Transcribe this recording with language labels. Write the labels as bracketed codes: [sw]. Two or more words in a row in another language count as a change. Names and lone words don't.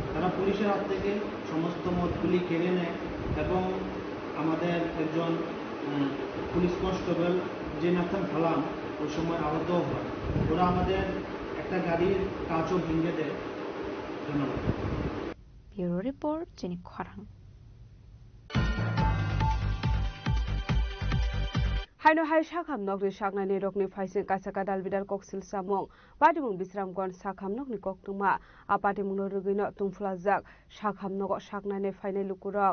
[bn] তারা পুলিশের হাত থেকে সমস্ত মদগুলি কেড়ে নেয় এবং আমাদের একজন [en] police constable [bn] জেনাথন ফালাম ওই সময় আহত হয়। ওরা আমাদের একটা গাড়ির কাঁচও ভেঙে দেয়। ধন্যবাদ। [en] Bureau report চিনি খরাং [trp] Haino hai shakham nok ni shakna ni rokni phaisen kasaka dalbidal koksil samong patimung bisramgon shakham nok ni koktuma apati munurugino tungflajak shakham nok shakna ni phaine lukurok